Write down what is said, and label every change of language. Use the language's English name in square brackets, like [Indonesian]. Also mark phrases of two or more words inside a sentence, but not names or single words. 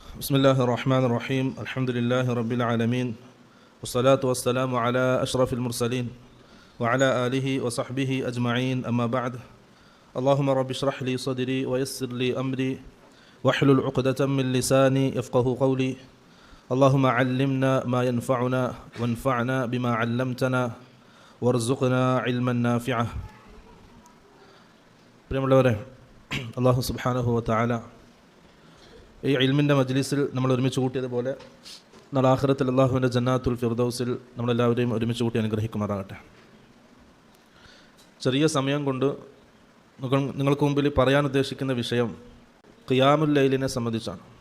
[Arabic] بسم الله الرحمن الرحيم الحمد لله رب العالمين والصلاة والسلام على أشرف المرسلين وعلى آله وصحبه أجمعين أما بعد اللهم رب اشرح لي صدري ويسر لي أمري واحلل عقدة من لساني يفقه قولي اللهم علمنا ما ينفعنا وانفعنا بما علمتنا وارزقنا علما نافعا. [Malayalam] പ്രിയമുള്ളവരെ, അല്ലാഹു [Arabic] سبحانه وتعالى [Malayalam] ഈ ഇൽമിൻ്റെ മജ്ലിസിൽ നമ്മൾ ഒരുമിച്ച് കൂട്ടിയതുപോലെ നാളെ ആഖിറത്തിൽ അല്ലാഹുവിൻ്റെ ജന്നാത്തുൽ ഫിർദൗസിൽ നമ്മളെല്ലാവരെയും ഒരുമിച്ച് കൂട്ടി അനുഗ്രഹിക്കുമാറാകട്ടെ. ചെറിയ സമയം കൊണ്ട് നിങ്ങൾക്ക് മുമ്പിൽ പറയാൻ ഉദ്ദേശിക്കുന്ന വിഷയം ഖിയാമുൽ ലൈലിനെ സംബന്ധിച്ചാണ്.